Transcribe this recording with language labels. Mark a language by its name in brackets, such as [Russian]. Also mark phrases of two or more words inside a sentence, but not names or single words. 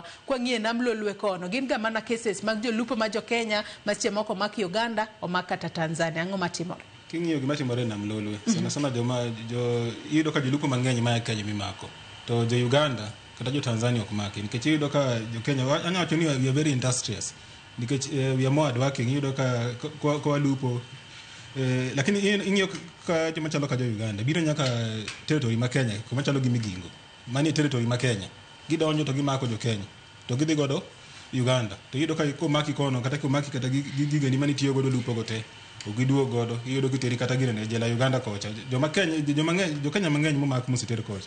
[Luo (Kenya and Tanzania)] Kwa ng'ie nam Lolwe kono gin ga mana cases mag jolupo ma jo Kenya maseche moko mak Uganda o mak kata Tanzania. Ang'o matimore? King'iyo gima timore nam Lolwe sana iyudo ka jolupo mang'eny ma Kenya mimako to jo Uganda kata jo Tanzania ok maki nikech iyudo ka jo Kenya anya wacho ni [English] we are very industrious [Luo (Kenya and Tanzania)] nikech [English] we are more working. [Luo (Kenya and Tanzania)] Iyudo ka kwa lupo lakini ing'iyo ka joma chalo ka jo Uganda biro nyaka territory ma Kenya kuma chalo gi Migingo mani territory ma Kenya gidonjo to gimako jo Kenya to gidhi godo Uganda to iyudo ka komaki kono kata komaki kata gigeni mani tiyo godo lupo gote ogiduog godo iyudo kiteri kata gine ne jela Uganda kocha jo Kenya mang'eny momak musiter kocha.